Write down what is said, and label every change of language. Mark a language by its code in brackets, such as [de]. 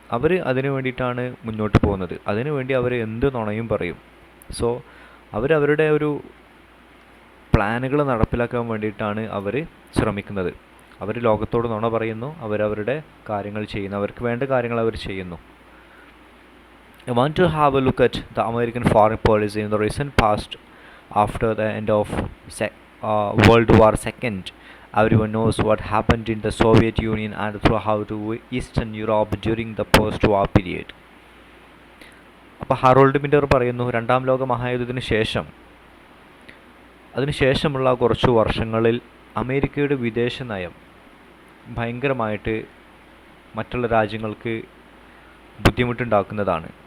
[ml] അവർ അതിനു വേണ്ടിയിട്ടാണ് മുന്നോട്ട് പോകുന്നത്. അതിനുവേണ്ടി അവർ എന്ത് നുണയും പറയും. സോ അവരവരുടെ ഒരു പ്ലാനുകൾ നടപ്പിലാക്കാൻ വേണ്ടിയിട്ടാണ് അവർ ശ്രമിക്കുന്നത്. അവർ ലോകത്തോട് നുണ പറയുന്നു, അവരവരുടെ കാര്യങ്ങൾ ചെയ്യുന്നു, അവർക്ക് വേണ്ട കാര്യങ്ങൾ അവർ ചെയ്യുന്നു. [en] I want to have a look at the American foreign policy in the recent past after the end of World War II. Everyone knows what happened in the Soviet Union and throughout Eastern Europe during the post-war period. [ml] അപ്പോൾ Harold Pinter പറയുന്നു, രണ്ടാം ലോക മഹായുദ്ധത്തിന് ശേഷം, അതിനുശേഷമുള്ള കുറച്ചു വർഷങ്ങളിൽ അമേരിക്കയുടെ വിദേശ നയം ഭയങ്കരമായിട്ട് മറ്റുള്ള രാജ്യങ്ങൾക്ക് ബുദ്ധിമുട്ടുണ്ടാക്കുന്നതാണ്.